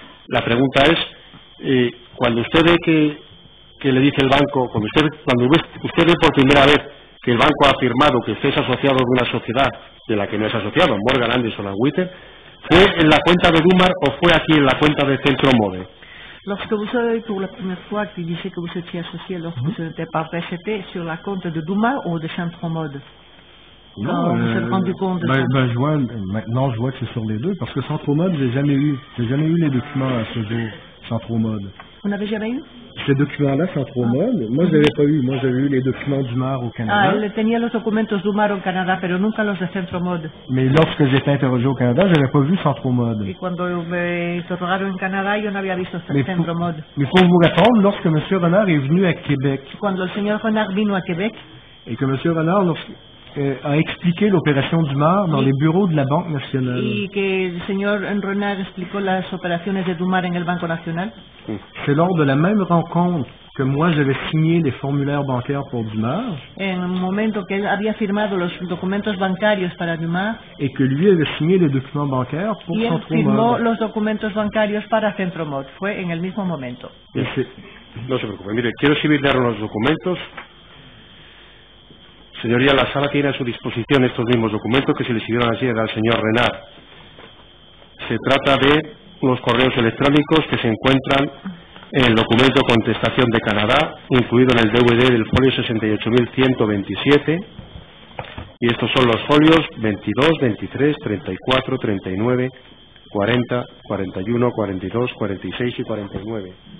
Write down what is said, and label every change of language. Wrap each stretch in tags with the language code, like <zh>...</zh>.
<es>La pregunta es, cuando usted ve que le dice el banco, cuando usted ve por primera vez que el banco ha afirmado que usted es asociado de una sociedad de la que no es asociado, Morgan Anderson & Witter, ¿fue en la cuenta de Dumar o fue aquí en la cuenta de Centro Mode?</es> <fr>Lorsque vous avez pour la première fois qu'il disait que vous étiez associé lorsque vous n'étiez pas prêt, c'était sur la compte de Dumar ou de Centro Mode? Non, vous êtes rendu compte de ça? Maintenant je vois que c'est sur les deux, parce que Centro Mode, j'ai jamais eu les documents à ce jour, Centro Mode. Vous n'avez jamais eu? Ces documents-là, Centro Mode, moi je n'avais pas eu. Moi j'avais eu les documents Dumar au Canada.</fr> <es>Él tenía los documentos Dumar en Canadá, pero nunca los de Centro Mode.</es> <fr>Mais lorsque j'étais interrogé au Canada, je n'avais pas vu Centro Mode.</fr> <es>Y cuando me interrogaron en Canadá, yo no había visto Centro Mode.</es> <fr>Mais pour vous répondre, lorsque M. Renard est venu à Québec,</fr> <es>Cuando el señor Renard vino a Québec,</es> <fr>et que M. Renard a expliqué l'opération Dumar dans les bureaux de la Banque nationale.</fr> <es>Y que el señor Renard explicó las operaciones de Dumar en el Banco Nacional.</es> <fr>C'est lors de la même rencontre que moi j'avais signé les formulaires bancaires pour Dumar.</fr> <es>En un momento que él había firmado los documentos bancarios para Dumar.</es> <fr>Et que lui avait signé les documents bancaires pour</fr> <es>y él</es> <fr>Centro</fr> <es>firmó</es> <fr>Mode.</fr> <es>los documentos bancarios para Centro Mode. Fue en el mismo momento. No se preocupe, mire, quiero exhibirle los documentos. Señoría, la sala tiene a su disposición estos mismos documentos que se le exhibieron ayer al señor Renard. Se trata de unos correos electrónicos que se encuentran en el documento Contestación de Canadá, incluido en el DVD del folio 68.127, y estos son los folios 22, 23, 34, 39, 40, 41, 42, 46 y 49.</es>